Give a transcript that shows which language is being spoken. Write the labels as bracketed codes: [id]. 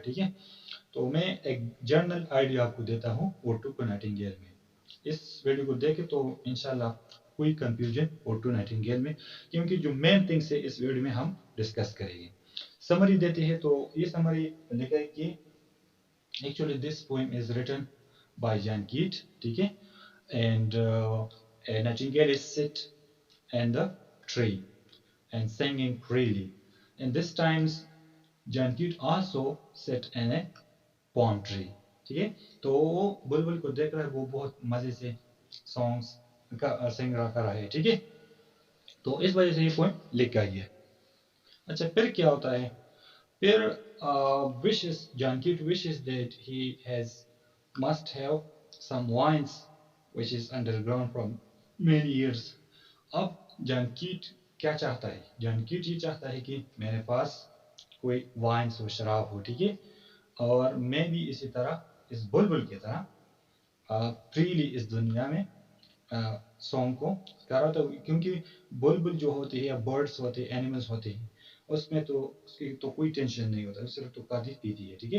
[hi] ठीक है, तो मैं एक जनरल आइडिया आपको देता हूँ ओड टू नाइटिंगेल में. इस वीडियो को देखे तो इंशाल्लाह कोई कंफ्यूजन ओड टू नाइटिंगेल में, क्योंकि जो मेन थिंग्स है इस वीडियो में हम डिस्कस करेंगे. समरी देती है तो ये समरी लिखा है कि [en] actually this poem is written by Jan Keat. [hi] ठीक है, [en] and a nightingale is sit in the tree and singing freely. And this times Jan Keat also sit in a palm tree. [hi] ठीक है, तो वो बुलबुल को देख रहा है, वो बहुत मजे से सॉन्ग्स का सिंग कर रहा है. ठीक है, तो इस वजह से ये पोएम लिखा गया. अच्छा, फिर क्या होता है? [en] फिर wishes John Keats wishes that he has must have some wines which is underground from many years. [hi] अब जॉन कीट क्या चाहता है? जॉन कीट ये चाहता है कि मेरे पास कोई वाइन्स हो, शराब हो. ठीक है, और मैं भी इसी तरह इस बुलबुल की तरह फ्रीली इस दुनिया में सॉन्ग को कर रहा था. क्योंकि बुलबुल जो होती है या बर्ड्स होते हैं, एनिमल्स होते हैं, उसमें तो उसकी तो कोई टेंशन नहीं होता, सिर्फ तो खाती पीती है.